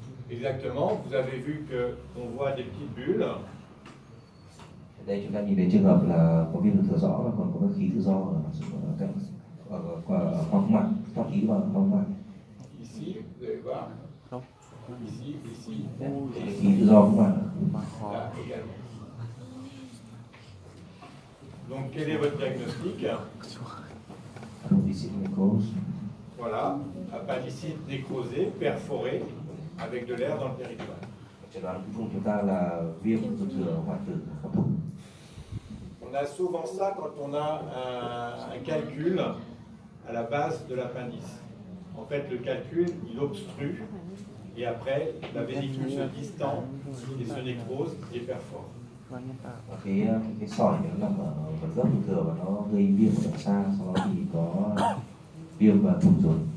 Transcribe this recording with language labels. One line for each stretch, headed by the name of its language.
French: Exactement, vous avez vu qu'on voit des petites bulles.
Vietnamese: Đây chúng ta nhìn thấy trường hợp là có viêm ruột thừa rõ và còn có khí tự do ở khoang mạch, thoát khí vào khoang mạch.
French: Ici, vous allez voir. Ici, ici.
Vietnamese: Khí tự do cũng là.
French: Là également. Donc, quel est votre diagnostic? Appendicite nécrose. Voilà, appendicite nécrosée, perforée, avec de l'air dans le péritoire.
Vietnamese: Chẩn đoán cuối cùng chúng ta là viêm ruột thừa hoại tử có thủng.
French: On a souvent ça quand on a un calcul à la base de l'appendice. En fait, le calcul, il obstrue, et après, la vésicule se distend et se nécrose et perfore.
Vietnamese: Cái sỏi nó nằm ở phần gốc ruột thừa và nó gây viêm ở đằng xa, sau đó thì có viêm và thủng ruột.